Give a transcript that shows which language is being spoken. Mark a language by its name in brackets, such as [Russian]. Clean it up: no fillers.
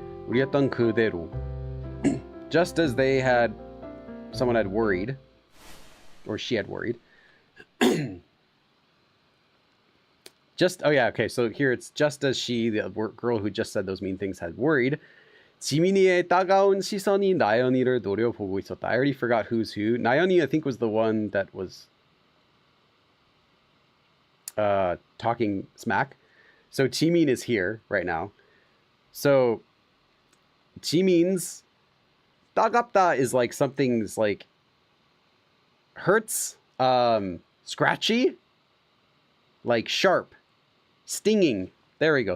[Korean] 우리였던 그대로. [English] Just as someone had worried, or she had worried. So here it's just as she, the girl who just said those mean things, had worried. [Korean] 지민이의 따가운 시선이 나연이를 노려보고 있었다. [English] I already forgot who's who. 나연이 I think was the one that was talking smack. So Jimin is here right now. So Jimin's 따갑다 is like something's like hurts, scratchy, like sharp, stinging. There we go.